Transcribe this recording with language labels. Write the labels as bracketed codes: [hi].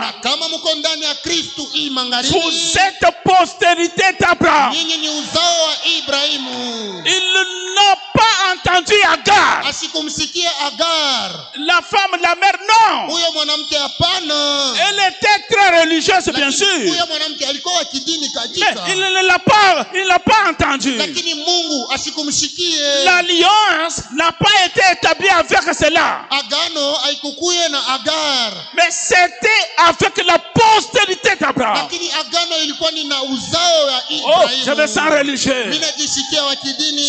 [sw] na kama mko ndani ya Kristo hii magharibi, [fr] vous êtes postérité d'Abraham. [sw] Nyinyi ni uzao wa Ibrahimu. [fr] Ils n'ont pas entendu Agar. [sw] Asikumsikia Agar. [fr] La femme, la mère, non. [sw] Huyo mwanamke hapana. [fr] Elle était très religieuse, bien sûr. [sw] Huyo mwanamke alikuwa wa kidini kabisa. [fr] Il ne l'a pas entendu. [sw] Lakini Mungu asikumsikie. [fr] L'alliance n'a pas été établie avec cela. [sw] Agano haikukuye na Agar. [fr] Mais c'était avec la postérité d'Abraham. [sw] Lakini agano ilikuwa ni na uzao wa Ibrahimu. [fr] Oh, je me sens religieux. [sw] Mimi najisikia wa kidini.